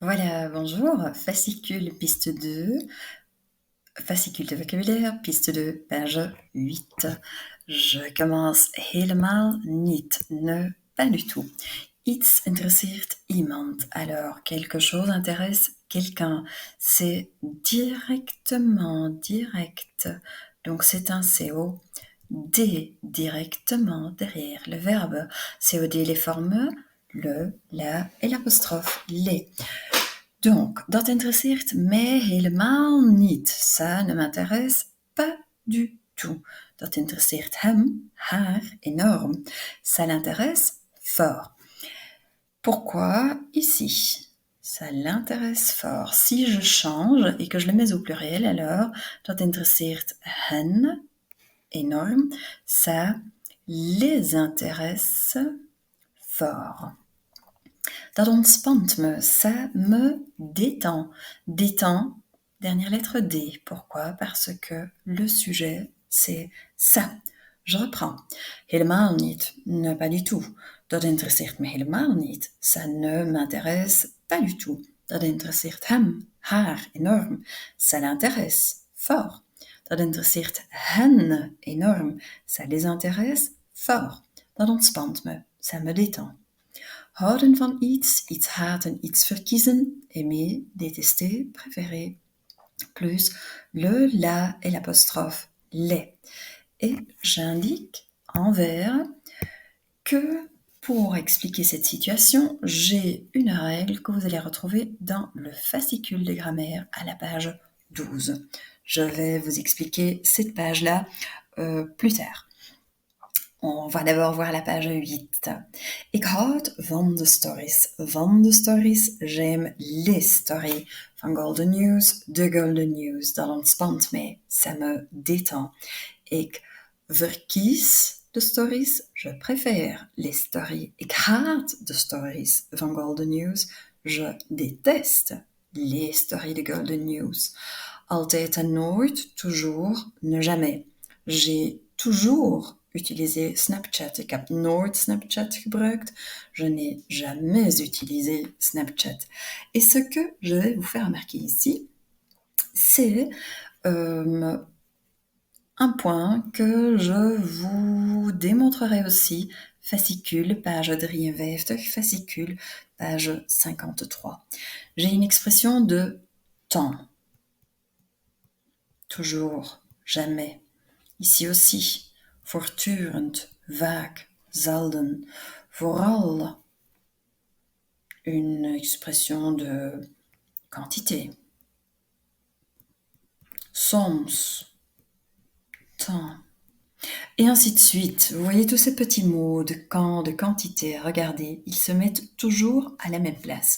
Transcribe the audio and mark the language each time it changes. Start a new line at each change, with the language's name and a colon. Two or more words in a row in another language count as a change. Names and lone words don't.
French: Voilà, bonjour, fascicule piste 2, fascicule de vocabulaire, piste 2, page 8. Je commence
Dutch: helemaal niet,
French: ne, pas du tout.
Dutch: Iets interesseert iemand,
French: alors quelque chose intéresse quelqu'un. C'est directement, direct, donc c'est un CO. D, directement derrière le verbe. COD, les formes le, la et l'apostrophe, les. Donc,
Dutch: dat interesseert mij helemaal niet.
French: Ça ne m'intéresse pas du tout.
Dutch: Dat interesseert hem, haar, énorme.
French: Ça l'intéresse fort. Pourquoi ici? Ça l'intéresse fort. Si je change et que je le mets au pluriel, alors,
Dutch: dat interesseert hen, énorme.
French: Ça les intéresse fort.
Dutch: Dat ontspant me,
French: ça me détend. Détend, dernière lettre D. Pourquoi? Parce que le sujet, c'est ça. Je reprends.
Dutch: Helemaal niet,
French: ne pas du tout.
Dutch: Dat interesseert me helemaal niet.
French: Ça ne m'intéresse pas du tout.
Dutch: Dat interesseert hem, haar, énorme.
French: Ça l'intéresse fort.
Dutch: Dat interesseert hen énorme.
French: Ça les intéresse fort.
Dutch: Dat ontspant me,
French: ça me détend.
Dutch: Houden van iets, iets haten, iets verkiezen,
French: aimer, détester, préférer, plus le, la et l'apostrophe les. Et j'indique en vert que pour expliquer cette situation, j'ai une règle que vous allez retrouver dans le fascicule de grammaire à la page 12. Je vais vous expliquer cette page-là plus tard. On va d'abord voir la page 8.
Dutch: Ik houd van de stories. Van de stories,
French: j'aime les stories.
Dutch: Van Golden News, de Golden News. Dat ontspant mij,
French: ça me détend.
Dutch: Ik verkies de stories,
French: je préfère les stories.
Dutch: Ik haat de stories van Golden News.
French: Je déteste les stories de Golden News.
Dutch: Altijd en nooit,
French: toujours, ne jamais. J'ai toujours utilisé Snapchat.
Dutch: Ik heb nooit Snapchat gebruikt.
French: Je n'ai jamais utilisé Snapchat. Et ce que je vais vous faire remarquer ici, c'est un point que je vous démontrerai aussi. Fascicule, page 53, fascicule, page 53. J'ai une expression de temps. Toujours, jamais. Ici aussi,
Dutch: voortdurend, vaak, zelden, vooral.
French: Une expression de quantité.
Dutch: Soms, temps.
French: Et ainsi de suite. Vous voyez tous ces petits mots de quand, de quantité. Regardez, ils se mettent toujours à la même place.